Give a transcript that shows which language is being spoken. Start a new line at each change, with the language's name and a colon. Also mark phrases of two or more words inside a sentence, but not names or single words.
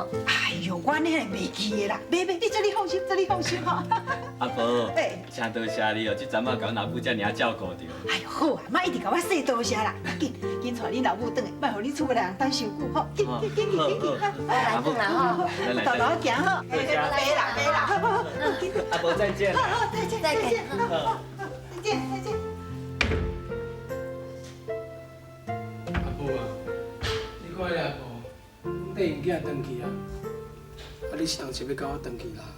Min Nan Chinese: 哎呦，我呢会袂记的啦，袂，你这里放心，这里放心哈。阿婆，嘿真多谢你哦，这阵仔甲阮阿母遮尔照顾着。哎呦，好啊，莫一直甲我说多谢啦，紧带恁老母转来，莫互你厝内人等伤久吼，紧去紧去紧去，阿母，豆豆行吼，别啦别啦，好好好，紧去，阿婆再见。好好再见再见，好好好，再见再见。阿母啊，你看咧阿婆，阮带因囝转去啊，你是当时要甲我转去啦？